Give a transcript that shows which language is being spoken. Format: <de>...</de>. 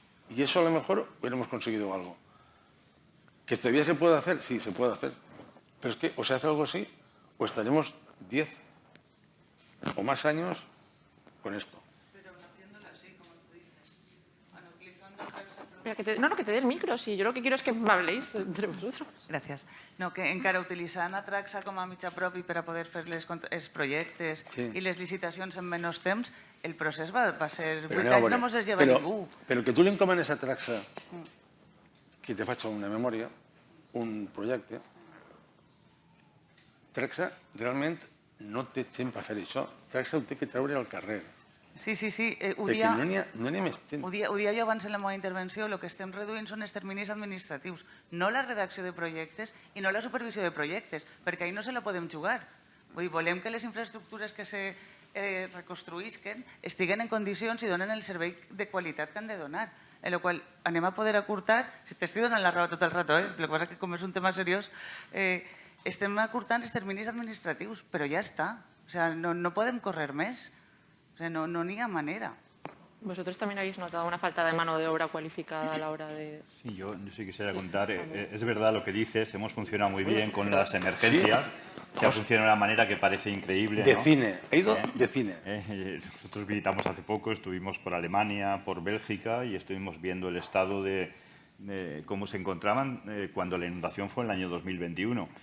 <es>Y eso a lo mejor hubiéramos conseguido algo. ¿Que todavía se puede hacer? Sí, se puede hacer. Pero es que o se hace algo así o estaremos 10 o más años con esto. Pero haciéndolo así, como tú dices. Bueno, utilizando Traxa. Pero que te dé el micro, sí. Yo lo que quiero es que habléis entre vosotros.</es> <ca>Gràcies. No, que encara utilitzant a Traxa com a mitjà propi per a poder fer els projectes i les licitacions en menys temps, el procés va ser 8 anys, no mos es lleva ningú. Però que tu li encomanes a Traxa que te faci una memòria, un projecte, Traxa realment no té temps per fer això. Traxa ho té que treure al carrer. Sí, ho Perquè dia... no n'hi ha més temps. Ho dia jo abans en la meva intervenció, el que estem reduint són els terminis administratius, no la redacció de projectes i no la supervisió de projectes, perquè ahir no se la podem jugar. Vull dir, volem que les infraestructures que se reconstruïsquen estiguen en condicions i donen el servei de qualitat que han de donar. En la qual anem a poder acurtar, si t'estic donant la raó tot el rato, el que passa que com és un tema seriós, estem acurtant els terminis administratius, però ja està. O sigui, no podem córrer més. O sigui, no n'hi ha manera.</ca> <es>¿Vosotros también habéis notado una falta de mano de obra cualificada a la hora de...? Sí, yo sí quisiera contar. Es verdad lo que dices, hemos funcionado muy bien con las emergencias, que ha funcionado de una manera que parece increíble. De ¿no? cine, he ido de cine. Nosotros visitamos hace poco, estuvimos por Alemania, por Bélgica y estuvimos viendo el estado de cómo se encontraban cuando la inundación fue en el año 2021.</es>